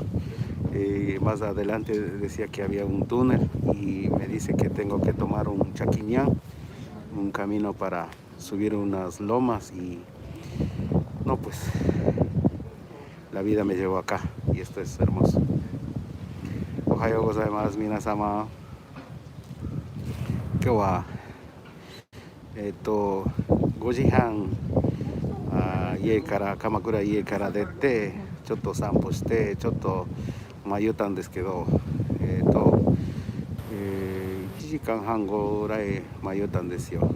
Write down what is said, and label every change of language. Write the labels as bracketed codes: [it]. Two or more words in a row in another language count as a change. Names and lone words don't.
[es] Más adelante decía que había un túnel y me dice que tengo que tomar un chaquiñán, un camino para subir unas lomas, y no, pues la vida me llevó acá y esto es hermoso. [ja] おはようございます、皆様. 今日は5時半鎌倉家から出てちょっと散歩してちょっと迷ったんですけど、1時間半ぐらい迷ったんですよ。